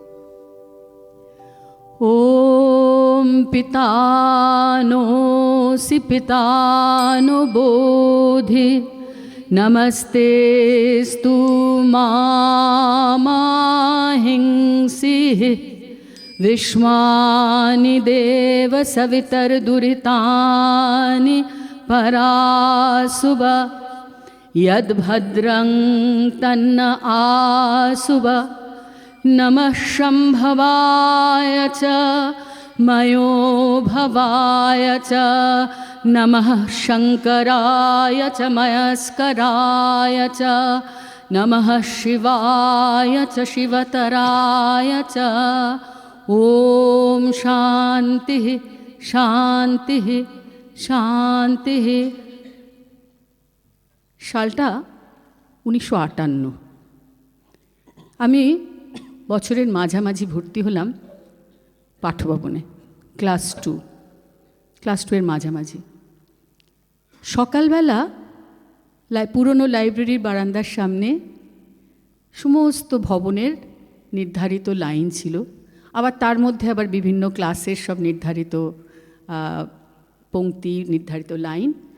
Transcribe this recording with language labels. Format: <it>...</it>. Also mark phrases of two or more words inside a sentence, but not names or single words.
<sa>ওম পিতানোসি পিতানো বোধি নমস্তেস্তু মামাহিংসি विश्वानि देव सवितर्दुरितानि परासुव यद्भद्रं तन्न आसुव नमः शम्भवाय च मयो भवाय च नमः शङ्कराय च मयस्कराय च नमः शिवाय च शिवतराय च ओम शांति शांति शांति।</sa> <bn>সালটা 1958। আমি বছরের মাঝামাঝি ভর্তি হলাম পাঠ্যভবনে, ক্লাস 2 এর মাঝামাঝি। সকালবেলা পুরনো লাইব্রেরির বারান্দার সামনে সমস্ত ভবনের নির্ধারিত লাইন ছিল, আবার তার মধ্যে আবার বিভিন্ন ক্লাসের সব নির্ধারিত পংক্তি, নির্ধারিত লাইন।</bn>